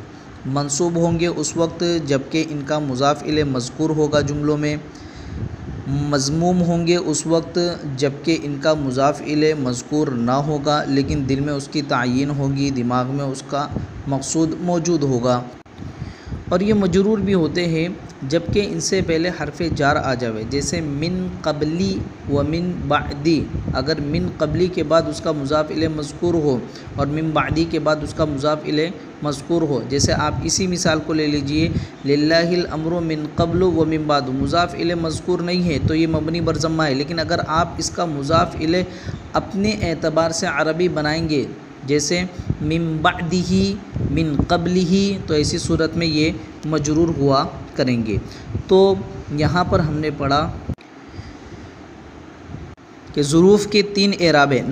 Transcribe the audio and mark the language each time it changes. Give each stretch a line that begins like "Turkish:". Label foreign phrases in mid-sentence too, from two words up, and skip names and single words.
Urdu: منصوب ہوں گے اس وقت جب کہ ان کا مضاف الیہ مذکور ہوگا جملوں میں، مذموم ہوں گے اس وقت جب کہ ان کا مضاف الیہ مذکور نہ ہوگا لیکن دل میں اس کی تعیین ہوگی، دماغ میں اس کا مقصود موجود ہوگا۔ اور یہ مجرور بھی ہوتے ہیں جبکہ ان سے پہلے حرف جار آ جاوے، جیسے
Arabic: من قبلی و من بعدی،
Urdu: اگر
Arabic: من قبلی
Urdu: کے بعد اس کا مضاف الیہ مذکور ہو اور
Arabic: من بعدی
Urdu: کے بعد اس کا مضاف الیہ مذکور ہو، جیسے آپ اسی مثال کو لے لیجئے،
Arabic: للہ الامر من قبل و من بعد،
Urdu: مضاف الیہ مذکور نہیں ہے تو یہ مبنی بر ضمہ ہے، لیکن اگر آپ اس کا مضاف الیہ اپنے اعتبار سے عربی بنائیں گے، جیسے
Arabic: من بعدہ من قبلہ،
Urdu: تو ایسی صورت میں یہ مجرور ہوا کریں گے۔ تو یہاں پر ہم نے پڑھا کہ ظروف کے 3 اعراب ہیں۔